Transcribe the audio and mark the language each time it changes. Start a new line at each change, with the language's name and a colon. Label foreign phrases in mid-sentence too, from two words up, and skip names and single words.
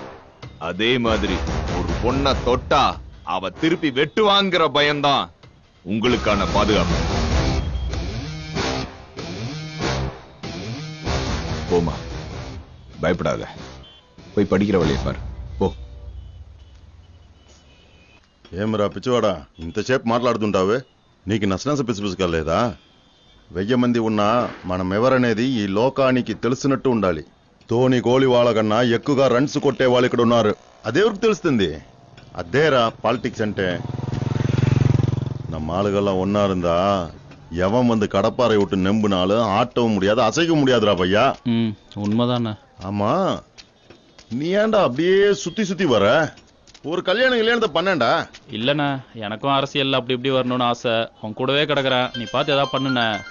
Tamil: அதே மாதிரி ஒரு பொண்ணை தொட்டா அவ திருப்பி வெட்டுவாங்கிற பயம்தான் உங்களுக்கான பாதுகாப்பு. போமா, பயப்படாத, போய் படிக்கிற வழியை பாரு.
Telugu: పో. ఏమరా పిచ్చివాడా, ఇంతసేపు మాట్లాడుతుంటావే? నీకు నసనస పిసిపిసి కాలేదా? 1000 మంది ఉన్నా మనం ఎవరనేది ఈ లోకానికి తెలిసినట్టు ఉండాలి. ధోని గోలి వాళ్ళ కన్నా ఎక్కువగా రన్స్ కొట్టే వాళ్ళు ఇక్కడ ఉన్నారు. అదెవరికి తెలుస్తుంది? అదేరా పాలిటిక్స్ అంటే.
Tamil: நம்ம ஆளுகள்லாம் ஒன்னா இருந்தா எவன் வந்து கடப்பாறை விட்டு நெம்புனாலும் ஆட்டவும் முடியாது அசைக்க முடியாதுடா பையா. உண்மைதானே. ஆமா, நீ ஏன்டா அப்படியே சுத்தி சுத்தி வர? ஒரு கல்யாணத்தை பண்ணேன்டா. இல்லண்ணா, எனக்கும் அரசியல் அப்படி இப்படி வரணும்னு ஆசை. உன் கூடவே கிடக்குறேன், நீ பார்த்து ஏதாவது பண்ணுன.